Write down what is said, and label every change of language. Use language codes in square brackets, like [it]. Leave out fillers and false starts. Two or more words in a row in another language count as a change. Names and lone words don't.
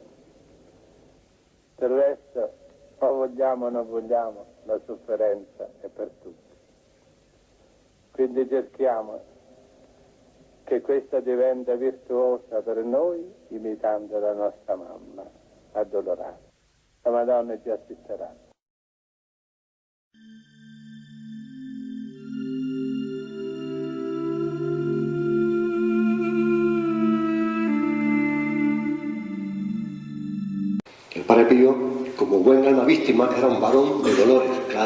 [it] Del resto, o vogliamo o non vogliamo, la sofferenza è per tutti. Quindi cerchiamo che questa diventa virtuosa per noi, imitando la nostra mamma addolorata. La Madonna ci assisterà. [es] El Padre Pío, como buen alma víctima, era un varón de dolores, claro.